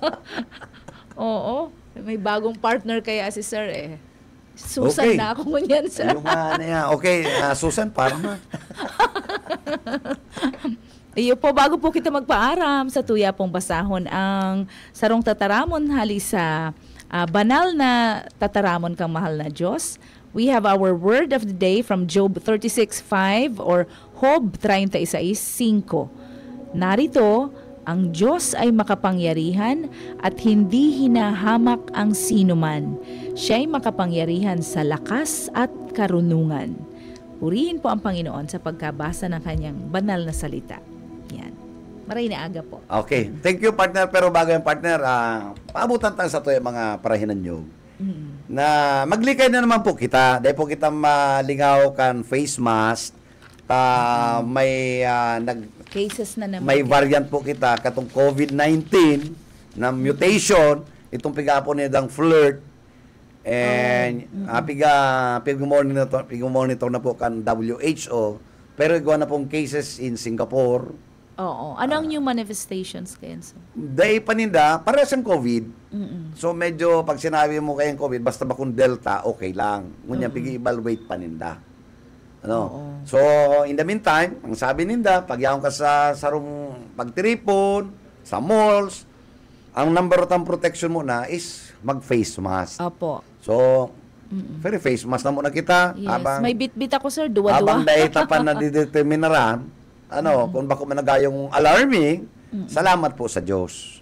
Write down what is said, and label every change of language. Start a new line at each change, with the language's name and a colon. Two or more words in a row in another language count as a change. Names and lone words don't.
Bikol: May bagong partner kaya si sir Susan Okay. na ako ngunyan, sir.
Filipino: Yung ano yan. Okay, Susan, parang na.
Bikol: Iyo po, bago po kita magpaaram sa tuya pong basahon ang sarong tataramon hali sa banal na tataramon kang mahal na Diyos.
English: We have our word of the day from Job 36:5 or Job 36:5.
Filipino: Narito, ang Diyos ay makapangyarihan at hindi hinahamak ang sinuman. Siya'y makapangyarihan sa lakas at karunungan. Purihin po ang Panginoon sa pagkabasa ng kanyang banal na salita.
Bikol: Yan. Maray na aga po.
English: Okay. Thank you, partner.
Bikol: Pero bago yung partner, paabutan tayo sa ito yung mga parahinan nyo. Na maglikay na naman po kita. Dahil po kita malingaw kan face mask. May
Filipino: Cases na naman.
Bikol: may variant po kita katong COVID-19 na mutation. Itong pigapo niyang flirt. And pig-monitor na po kan WHO. Pero igawa na pong cases in Singapore. Oo. Ano ang
English: new manifestations,
Bikol: Kenzo? Dahil paninda, parehas ang COVID. So medyo pag sinabi mo kayang COVID, basta ba kung Delta,
Filipino: okay lang.
Bikol: Ngunyan, pig-evaluate paninda. Ano?
English: So, in the meantime,
Bikol: ang sabi ninda, pag yaong ka sa sarong pagtiripon, sa malls, ang
English: number one protection
Bikol: mo na is mag-face mask. Opo. So, very face mask na muna kita. Yes. May bit-bit ako, sir. Duwa-duwa. Habang dahita pa na dideterminaran, kung bako managayong alarming, salamat po sa Diyos.